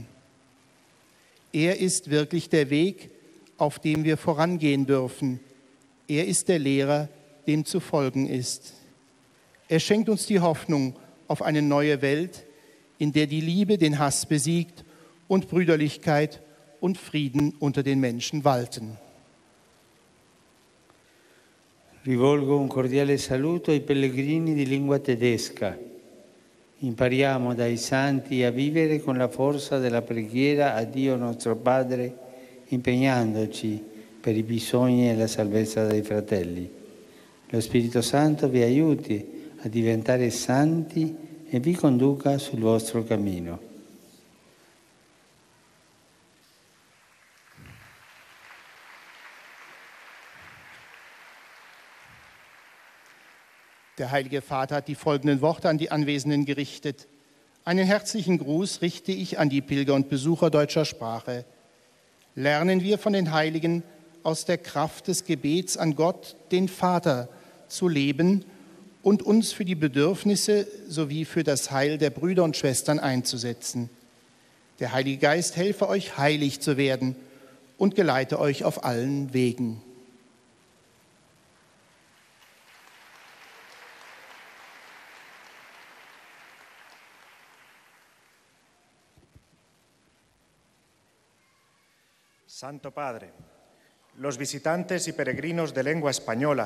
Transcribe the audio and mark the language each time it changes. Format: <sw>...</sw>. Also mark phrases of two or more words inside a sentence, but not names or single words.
<de>Er ist wirklich der Weg, auf dem wir vorangehen dürfen. Er ist der Lehrer, dem zu folgen ist. Er schenkt uns die Hoffnung auf eine neue Welt, in der die Liebe den Hass besiegt und Brüderlichkeit und Frieden unter den Menschen walten.</de> <it>Rivolgo un cordiale saluto ai pellegrini di lingua tedesca. Impariamo dai santi a vivere con la forza della preghiera a Dio nostro Padre, impegnandoci per i bisogni e la salvezza dei fratelli. Lo Spirito Santo vi aiuti a diventare santi e vi conduca sul vostro cammino.</it> <de>Der Heilige Vater hat die folgenden Worte an die Anwesenden gerichtet. Einen herzlichen Gruß richte ich an die Pilger und Besucher deutscher Sprache. Lernen wir von den Heiligen aus der Kraft des Gebets an Gott, den Vater, zu leben und uns für die Bedürfnisse sowie für das Heil der Brüder und Schwestern einzusetzen. Der Heilige Geist helfe euch, heilig zu werden und geleite euch auf allen Wegen.</de> <es>Santo Padre, los visitantes y peregrinos de lengua española</es>